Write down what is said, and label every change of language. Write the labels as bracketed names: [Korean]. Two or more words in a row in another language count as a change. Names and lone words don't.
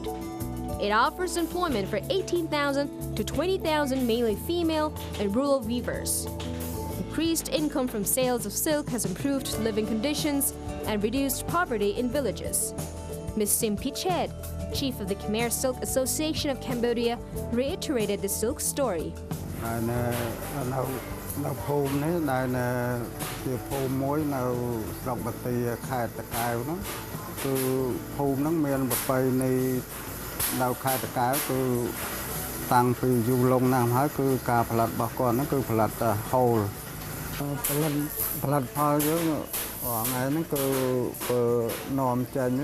[English] It offers employment for 18,000 to 20,000 mainly female and rural weavers. Increased income from sales of silk has improved living conditions and reduced poverty in villages. Ms. Sim Pichet, chief of the Khmer Silk Association of Cambodia, reiterated the silk story. [Khmer] នៅភូមិនេះដែលជាភូមិមួយនៅស្រុកបាទីខេត្តតាកែវហ្នឹងគឺភូមិហ្នឹងមានប្រពៃណីនៅខេត្តតាកែវគឺតាំងពីយូ រលង់ណាស់ហើយគឺការផលិតរបស់គាត់ហ្នឹងគឺផលិតហូលផលិតផលយើងថ្ងៃហ្នឹងគឺនាំចេញ